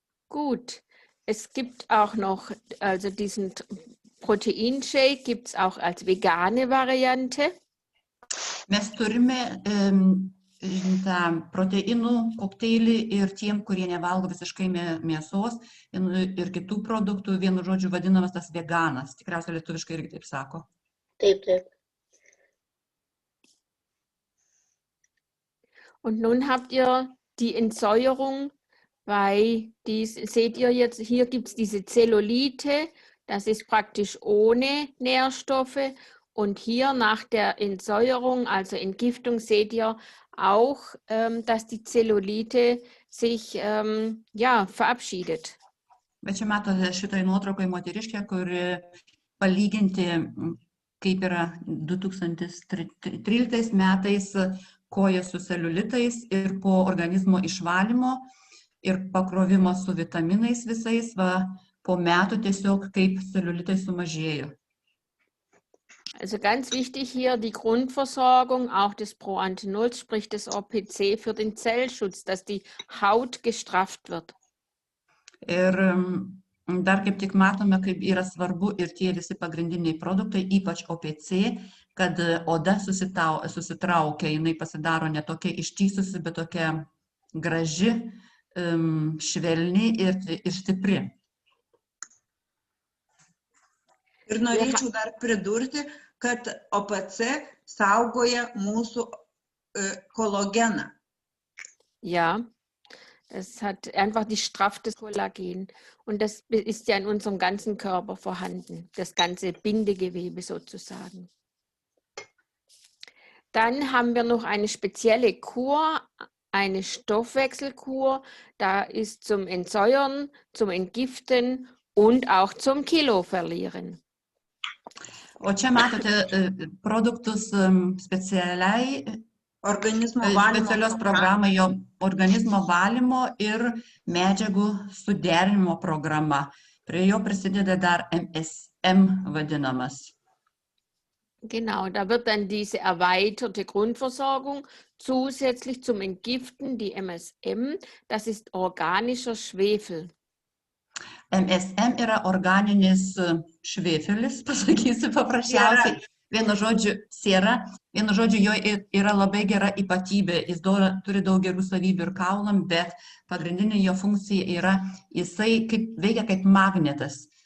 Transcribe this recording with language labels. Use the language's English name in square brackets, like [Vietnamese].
[German] Gut, es gibt auch noch, also diesen Proteinshake gibt es auch als vegane Variante. [Lithuanian] Mes turime tą proteinų kokteilį ir tiem, kurie nevalgo visiškai mėsos ir kitų produktų, vienu žodžiu vadinamas tas veganas. Tikriausiai lietuviškai irgi taip sako. Taip, taip. [German] Und nun habt ihr die Entsäuerung, weil seht ihr jetzt, hier gibt es diese Zellulite, das ist praktisch ohne Nährstoffe. Und hier nach der Entsäuerung, also Entgiftung, seht ihr auch, dass die Zellulite sich verabschiedet. [Lithuanian] Bet čia matote šitoj nuotraukai moteriškę, kuri palyginti, kaip yra 2013 metais koja su celiulitais ir po organizmo išvalymo ir pakrovimo su vitaminais visais, po metų tiesiog kaip celiulitai sumažėjo. [German] Also ganz wichtig hier die Grundversorgung, auch des Proantinols, sprich des OPC für den Zellschutz, dass die Haut gestrafft wird. [Lithuanian] Ir dar kaip tik matome, kaip yra svarbu ir tie visi pagrindiniai produktai, ypač OPC, kad oda susitraukia, jinai pasidaro ne tokia ištįsusi, bet tokia graži, švelni ir stipri. Ir norėčiau dar pridurti, kad OPC saugoja mūsų kolageną. [German] Ja, es hat einfach die strafft das Kollagen und das ist ja in unserem ganzen Körper vorhanden, das ganze Bindegewebe sozusagen. Dann haben wir noch eine spezielle Kur, eine Stoffwechselkur, da ist zum Entsäuern, zum Entgiften und auch zum Kilo verlieren. [Lithuanian] O čia matote produktus specialios programai, jo organizmo valymo ir medžiagų suderinimo programa. Prie jo prisideda dar MSM vadinamas. [German] Genau, da wird dann diese erweiterte Grundversorgung zusätzlich zum Entgiften, die MSM, das ist organischer Schwefel. [Lithuanian] MSM yra organinis švėfelis, pasakysiu paprasčiausiai. Vienu žodžiu, siera, vienu žodžiu, jo yra labai gera ypatybė. Jis turi daug gerų savybių ir kaulam, bet pagrindinė jo funkcija yra, jisai veikia kaip magnetas.